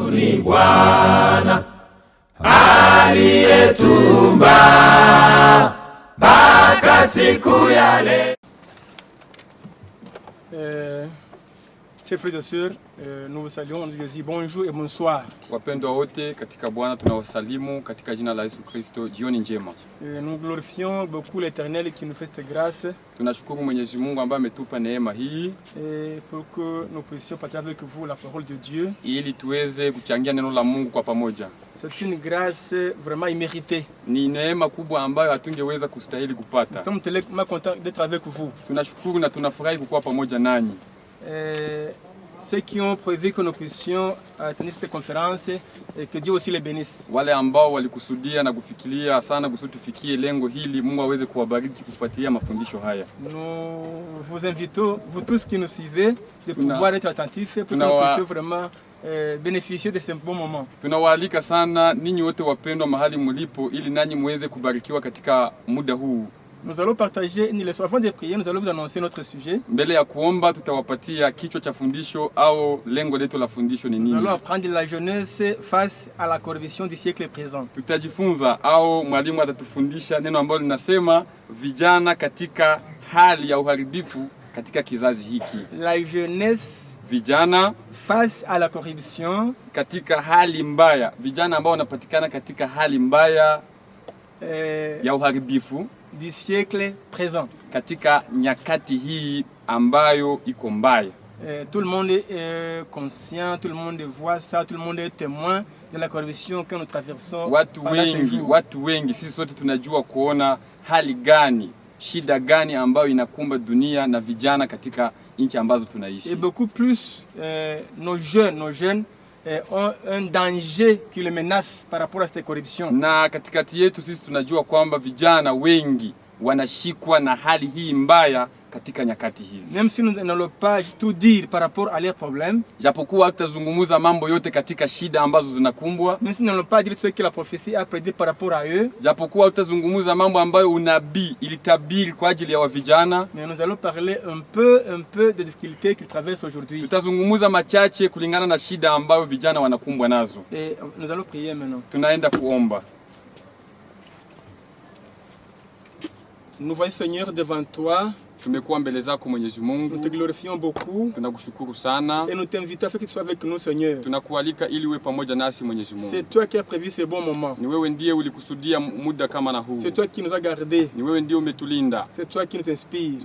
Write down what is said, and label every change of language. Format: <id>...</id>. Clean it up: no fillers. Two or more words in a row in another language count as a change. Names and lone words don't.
<sw>ni Bwana aliyetumba mpaka siku ya leo.</sw> <fr>Chers frères et sœurs, nous vous saluons, nous disons bonjour et bonsoir.</fr> <sw>Wapendwa wote katika Bwana tunawasalimu katika jina la Yesu Kristo. Jioni njema.</sw> <fr>Nous glorifions beaucoup l'Éternel qui nous fait cette grâce.</fr> <sw>Tunashukuru Mwenyezi Mungu ambaye ametupa neema hii</sw> <fr>pour que nous puissions partager avec vous la parole de Dieu.</fr> <sw>Ili tuweze kuchangia neno la Mungu kwa pamoja.</sw> <fr>C'est une grâce vraiment imméritée.</fr> <sw>Ni neema kubwa ambayo hatungeweza kustahili kupata.</sw> <fr>Nous sommes tellement contents d'être avec vous.</fr> <sw>Tunashukuru na tunafurahi kuwa pamoja nanyi.</sw> <fr>Ceux qui ont prévu que nous puissions tenir cette conférence et que Dieu aussi les bénisse.</fr> <sw>Wale ambao walikusudia na kufikiria sana kusudi tufikie lengo hili, Mungu aweze kuwabariki kufuatilia mafundisho haya.</sw> <fr>Nous vous invitons, vous tous qui nous suivez, de pouvoir être attentifs pour que nous puissions vraiment bénéficier de ce bon moment.</fr> <sw>Tunawaalika sana ninyi wote wapendwa mahali mlipo ili nanyi muweze kubarikiwa katika muda huu.</sw> <fr>Nous allons partager une leçon. Avant de prier, nous allons vous annoncer notre sujet.</fr> <sw>Mbele ya kuomba tutawapatia kichwa cha fundisho au lengo letu la fundisho ni nini.</sw> <fr>Nous allons apprendre la jeunesse face à la corruption du siècle présent.</fr> <sw>Tutajifunza au mwalimu atatufundisha neno ambalo linasema vijana katika hali ya uharibifu katika kizazi hiki.</sw> <fr>La jeunesse</fr> <sw>vijana</sw> <fr>face à la corruption</fr> <sw>katika hali mbaya. Vijana ambao wanapatikana katika hali mbaya ya uharibifu</sw> <fr>du siècle présent.</fr> <sw>Katika nyakati hii ambayo iko mbaya.</sw> <fr>Tout le monde est conscient, tout le monde voit ça, tout le monde est témoin de la corruption que nous traversons.</fr> <sw>Watu wengi sisi sote tunajua kuona hali gani, shida gani ambayo inakumba dunia na vijana katika nchi ambazo tunaishi.</sw> <fr>Et beaucoup plus nos jeunes ont un danger qui les menace par rapport à cette corruption.</fr> <sw>Na katikati yetu sisi tunajua kwamba vijana wengi wanashikwa na hali hii mbaya katika nyakati hizi.</sw> <fr>Même si nous n'allons pas tout dire par rapport à leurs problèmes,</fr> <sw>japokuwa tutazungumza mambo yote katika shida ambazo zinakumbwa,</sw> <fr>même si nous n'allons pas dire ce que la prophétie a prédit par rapport à eux,</fr> <sw>japokuwa tutazungumza mambo ambayo unabii ilitabiri kwa ajili ya vijana,</sw> <fr>mais nous allons parler un peu des difficultés qu'ils traversent aujourd'hui.</fr> <sw>Tutazungumza machache kulingana na shida ambayo vijana wanakumbwa nazo.</sw> <fr>Et nous allons prier maintenant.</fr> <sw>Tunaenda kuomba.</sw> <fr>Nous voyons Seigneur devant toi.</fr> <sw>Tumekuwa mbele zako Mwenyezi Mungu.</sw> <fr>Nous te glorifions beaucoup.</fr> <sw>Tunakushukuru sana.</sw> <fr>Et nous t'invitons afin que tu sois avec nous Seigneur.</fr> <sw>Tunakualika ili uwe pamoja nasi Mwenyezi Mungu.</sw> <fr>C'est toi qui as prévu ces bons moments.</fr> <sw>Ni wewe ndiye ulikusudia muda kama na huu.</sw> <fr>C'est toi qui nous as gardés.</fr> <sw>Ni wewe ndiye umetulinda.</sw> <fr>C'est toi qui nous inspires.</fr>